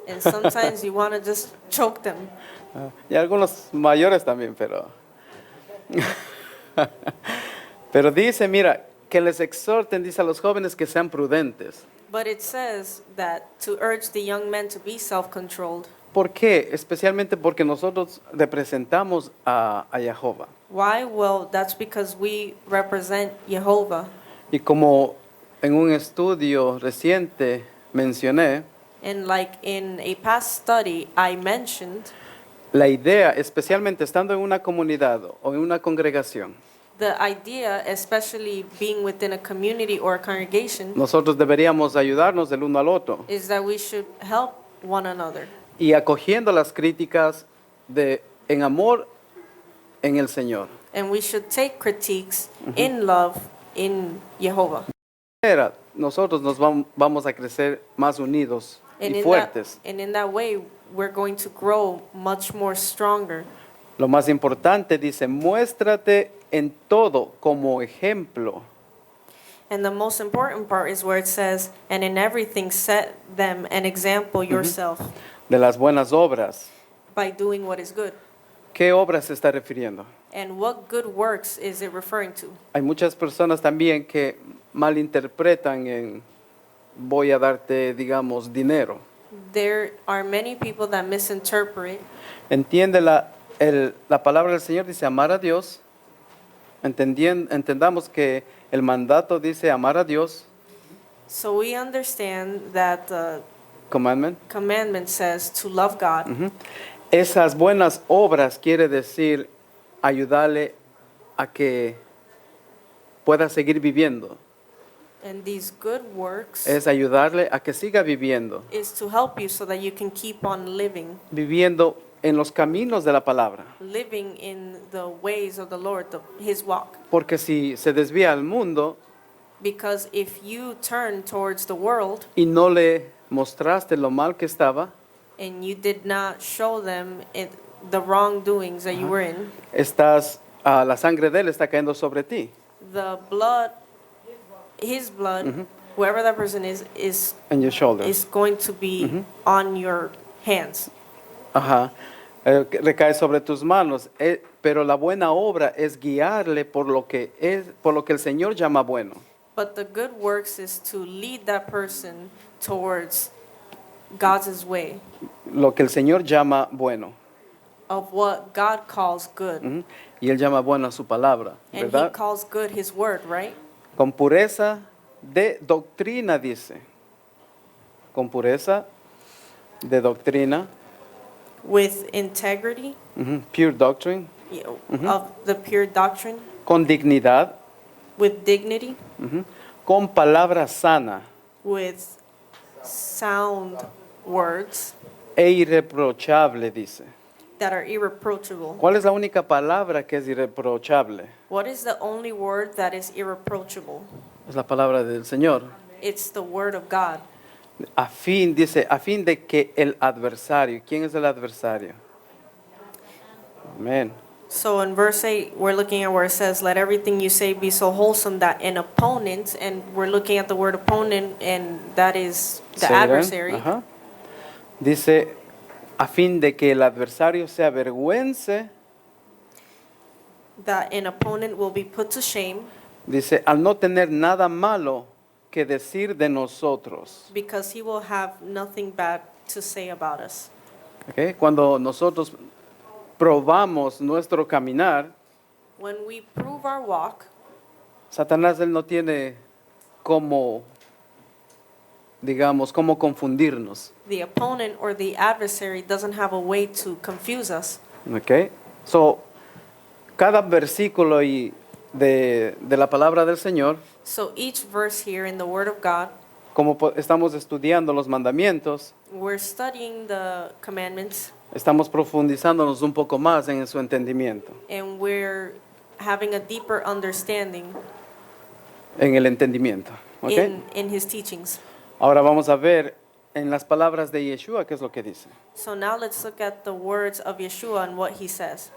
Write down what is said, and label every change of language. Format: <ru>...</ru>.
<en>And sometimes you want to just choke them.</en> <es>Y algunos mayores también, pero... pero dice, mira, que les exhorten, dice a los jóvenes que sean prudentes.</es> <en>But it says that to urge the young men to be self-controlled.</en> <es>¿Por qué? Especialmente porque nosotros representamos a Jehová.</es> <en>Why? Well, that's because we represent Jehovah.</en> <es>Y como en un estudio reciente mencioné,</es> <en>And like in a past study, I mentioned</en> <es>la idea, especialmente estando en una comunidad o en una congregación,</es> <en>the idea, especially being within a community or a congregation,</en> <es>nosotros deberíamos ayudarnos del uno al otro</es> <en>is that we should help one another.</en> <es>y acogiendo las críticas en amor en el Señor.</es> <en>And we should take critiques in love in Jehovah.</en> <es>Nosotros nos vamos a crecer más unidos</es> <en>And</en> <es>y</es> <en>in</en> <es>fuertes.</es> <en>in that way, we're going to grow much more stronger.</en> <es>Lo más importante dice, muéstrate en todo como ejemplo.</es> <en>And the most important part is where it says, and in everything set them an example yourself</en> <es>De las buenas obras.</es> <en>by doing what is good.</en> <es>¿Qué obras se está refiriendo?</es> <en>And what good works is it referring to?</en> <es>Hay muchas personas también que malinterpretan en voy a darte, digamos, dinero.</es> <en>There are many people that misinterpret.</en> <es>Entiende la palabra del Señor dice amar a Dios. Entendamos que el mandato dice amar a Dios,</es> <en>So we understand that the commandment. commandment says to love God.</en> <es>Esas buenas obras quiere decir ayudarle a que pueda seguir viviendo.</es> <en>And these good works</en> <es>Es ayudarle a que siga viviendo,</es> <en>is to help you so that you can keep on living,</en> <es>viviendo en los caminos de la palabra.</es> <en>living in the ways of the Lord, His walk.</en> <es>Porque si se desvía al mundo</es> <en>Because if you turn towards the world</en> <es>y no le mostraste lo mal que estaba,</es> <en>and you did not show them the wrongdoings that you were in,</en> <es>la sangre de él está cayendo sobre ti,</es> <en>the blood, His blood, whoever that person is</en> <es>en</es> <en>your shoulder. going to be on your hands.</en> <es>Ajá. Que recae sobre tus manos. Pero la buena obra es guiarle por lo que el Señor llama bueno.</es> <en>But the good works is to lead that person towards God's way,</en> <es>Lo que el Señor llama bueno.</es> <en>of what God calls good. Ujú.</en> <es>Y Él llama bueno a su palabra,</es> <en>And He</en> <es>¿verdad?</es> <en>calls good His word, right?</en> <es>Con pureza de doctrina, dice. Con pureza de doctrina.</es> <en>With integrity, Ujú. Pure doctrine. of the pure doctrine,</en> <es>Con dignidad.</es> <en>with dignity,</en> <es>Ujú. Con palabra sana</es> <en>with sound words</en> <es>e irreprochable, dice.</es> <en>that are irreproachable.</en> <es>¿Cuál es la única palabra que es irreprochable?</es> <en>What is the only word that is irreproachable?</en> <es>Es la palabra del Señor.</es> <en>It's the word of God.</en> <es>Dice, a fin de que el adversario, ¿quién es el adversario? Amén.</es> <en>So in verse 8, we're looking at where it says, let everything you say be so wholesome that an opponent, and we're looking at the word opponent, and that is the Satan, adversary. ajá.</en> <es>Dice, a fin de que el adversario se avergüence,</es> <en>That an opponent will be put to shame</en> <es>dice, al no tener nada malo que decir de nosotros.</es> <en>because he will have nothing bad to say about us. ¿Ok?</en> <es>Cuando nosotros probamos nuestro caminar,</es> <en>When we prove our walk,</en> <es>Satanás él no tiene cómo, digamos, cómo confundirnos.</es> <en>the opponent or the adversary doesn't have a way to confuse us. ¿Ok?</en> <es>So, cada versículo de la palabra del Señor,</es> <en>So each verse here in the word of God,</en> <es>como estamos estudiando los mandamientos,</es> <en>we're studying the commandments</en> <es>estamos profundizándonos un poco más en su entendimiento,</es> <en>and we're having a deeper understanding</en> <es>en el entendimiento. ¿Ok?</es> <en>in his teachings.</en> <es>Ahora vamos a ver en las palabras de Yeshua qué es lo que dice.</es> <en>So now let's look at the words of Yeshua and what he says.</en>